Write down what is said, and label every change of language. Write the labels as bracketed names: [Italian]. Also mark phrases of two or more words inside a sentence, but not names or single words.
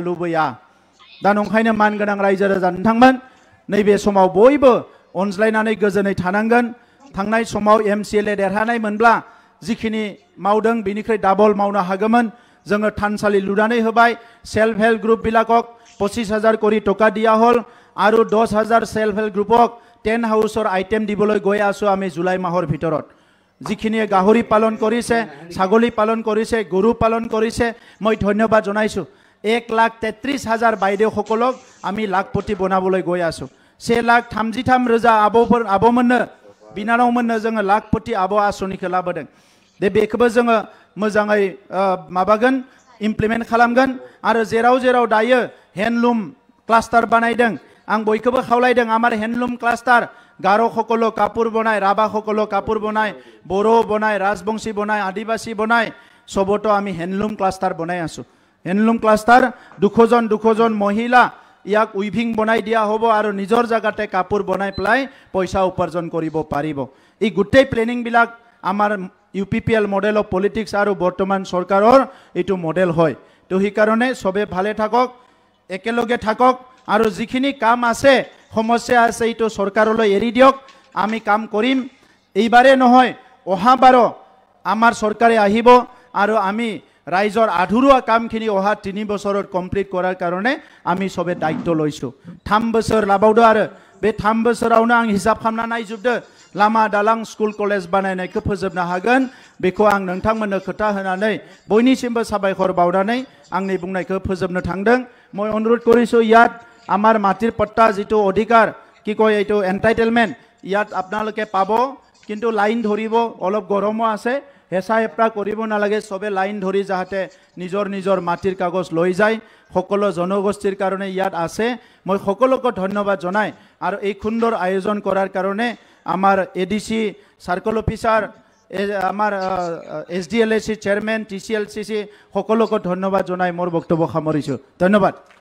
[Bodo] लुबैया दा नंखायनो मानगोनां रायजो राजा नोंथांमोन नैबे समाव बयबो अनज्लायनानै गोजोनै थानांगोन थांनाय समाव MCLA देरहानाय मोनब्ला जिखिनि मावदों बिनिख्रुइ डाबल मावनो हागौमोन जोङो थानसालि लुनानै होबाय [English] self help group [Assamese] বিলাকক 25,000 কোটি টকা দিয়া হল আৰু 10,000 [English] self help groupক [Assamese] 10 [English] houser item [Assamese] दिবলৈ গৈ আছো আমি জুলাই মাহৰ ভিতৰত যিখিনিয়ে গাহৰি পালন কৰিছে ছাগলী পালন কৰিছে গৰু পালন কৰিছে মই ধন্যবাদ জনাইছো 1,33,000 বাইদেউসকলক আমি লাখপতি বনাবলৈ গৈ আছো 1,33,000 आब'मोननो बिनानावमोननो जोङो लाखपति आब' आसनिखौ लाबोदों दे बेखौबो जोङो मोजाङै माबागोन इमप्लिमेन्ट खालामगोन आरो जेराव जेराव दायो [English] handloom cluster [Assamese] बानायदों आं बयखौबो खावलायदों আমাৰ হেণ্ডলুম ক্লাষ্টাৰ গাৰো সকলো কাপোৰ বনায় ৰাভা সকলো কাপোৰ বনায় বড়ো বনায় ৰাজবংশী বনায় আদিবাসী বনায় সবতো আমি হেণ্ডলুম ক্লাষ্টাৰ বনায় আছো হেণ্ডলুম ক্লাষ্টাৰ দুখোজন মহিলা ইয়াক উইভিং বনাই দিয়া হ'ব আৰু নিজৰ জাগাতে কাপোৰ বনাই পেলাই পইচা উপাৰ্জন কৰিব পাৰিব এই গোটেই প্লেনিং বিলাক আমাৰ ইউপিপিএল [English] model of politics [Assamese] আৰু বৰ্তমান চৰকাৰৰ এইটো মডেল হয় তো সেই কাৰণে সবে ভালে থাকক একেলগে থাকক আৰু যিখিনি কাম আছে সমস্যা আছে এইটো চৰকাৰলৈ এৰি দিয়ক আমি কাম কৰিম এইবাৰে নহয় অহাবাৰো আমাৰ চৰকাৰে আহিব আৰু আমি ৰাইজৰ আধৰুৱা কামখিনি অহা 3 বছৰত কমপ্লিট কৰাৰ কাৰণে আমি সবে দায়িত্ব লৈছো 3 বছৰ লাবাউদো [Bodo] আৰু बे 3 बोसोरावनो आं हिसाब खालामना नायजोबदो लामा दालां स्कुल कलेज बानायनायखौ फोजोबनो हागोन बेखौ आं नोंथांमोननो खोथा होनानै बयनिसिमबो साबायखर बावनानै आंनि बुंनायखौ फोजोबनो थांदों [Assamese] মই অনুৰোধ কৰিছো ইয়াত আমাৰ মাটিৰ পট্টা যেটো অধিকাৰ কি কয় এইটো এন্টাইটেলমেন্ট ইয়াত আপোনালোকে পাব কিন্তু লাইন ধৰিব অলপ গৰমো আছে হেঁচা হেঁপৰা কৰিব নালাগে সবে লাইন ধৰি যাতে নিজৰ নিজৰ মাটিৰ কাগজ লৈ যায় সকলো জনগোষ্ঠীৰ কাৰণে ইয়াত আছে মই সকলোকে ধন্যবাদ জনাই আৰু এই সুন্দৰ আয়োজন কৰাৰ কাৰণে আমাৰ এডিসি [English] circle officer [Assamese] আমার এসডিএলএসি চেয়ারম্যান টিসিএলসিসি সকলোকে ধন্যবাদ জনাই মোৰ বক্তব্য সামৰিছো ধন্যবাদ